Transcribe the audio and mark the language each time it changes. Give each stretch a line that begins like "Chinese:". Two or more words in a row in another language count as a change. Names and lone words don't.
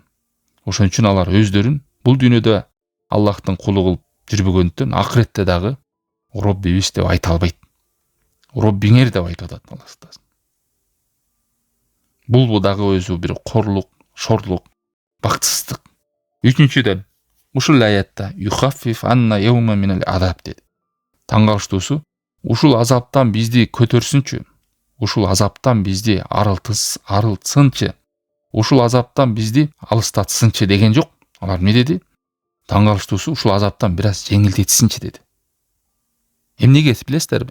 Kyrgyz: Ошон үчүн алар өздөрүн бул дүйнөдө Аллахтын кулу кылып жүрбөгөндүктөн акыретте дагы Роббибиз деп айта албайт. Роббиңер деп айтып атат Алла. Бул дагы өзү бир корлук, шорлук, бактысыздык. Үчүнчүдөн, ушул аятта
Arabic: يخفف عنا يوما من العذاب
Kyrgyz: деди. Таң калыштуусу, ушул азаптан бизди көтөрсүнчү, ушул азаптан бизди арылтсынчы, ушул азаптан бизди алыстатсынчы деген жок. Алар эмне деди? Таң калыштуусу, ушул азаптан бир аз жеңилдетсинчи деди. Эмнеге билесиздерби?